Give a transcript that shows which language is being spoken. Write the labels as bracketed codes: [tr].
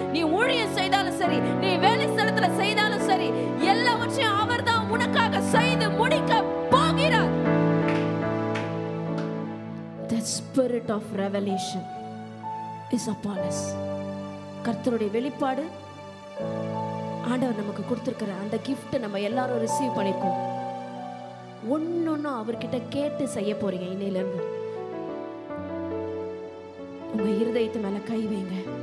[ta] நீ ஊழியம் செய்தாலும் சரி, நீ வேலை ஸ்தலத்துல செய்தாலும் சரி, எல்லாவற்றையும் அவர்தான் உனக்காக செய்து முடிக்க போகிறார். [en] The spirit of revelation is upon us. [ta] கர்த்தருடைய வெளிப்பாடு ஆண்டவர் நமக்கு கொடுத்திருக்கிற அந்த gift நம்ம எல்லாரும் ரிசீவ் பண்ணிருக்கோம். ஒன்னொன்னு அவர்கிட்ட கேட்டு செய்ய போறீங்க. இன்னையில இருந்து உங்க இருதயத்து மேல கை வைங்க.